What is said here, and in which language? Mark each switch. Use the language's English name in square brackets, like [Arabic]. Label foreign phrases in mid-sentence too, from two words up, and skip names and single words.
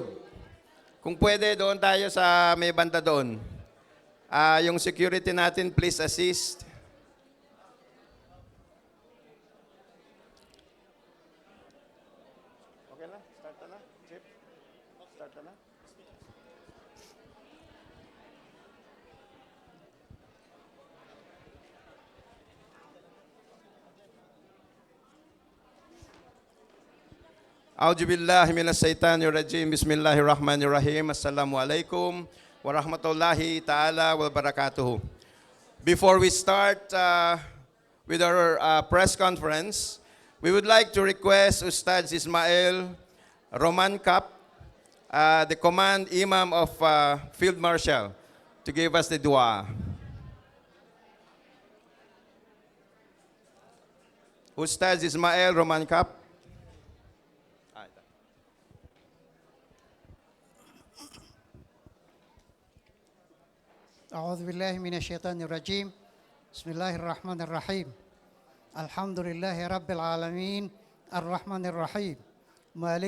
[Filipino] Kung pwede, doon tayo sa may banda doon. Yung security natin, [English] please assist. [Filipino] Okay na? Start na? Chip? Start na? [Arabic] أعوذ بالله من الشيطان الرجيم. بسم الله الرحمن الرحيم السلام عليكم ورحمة الله تعالى وبركاته. [English] Before we start with our press conference, we would like to request Ustad Ismail Roman Cap, the Command Imam of Field Marshal, to give us the dua. Ustad Ismail Roman Cap. [Arabic] أعوذ بالله من الشيطان الرجيم بسم الله الرحمن الرحيم الحمد لله رب العالمين الرحمن الرحيم مالك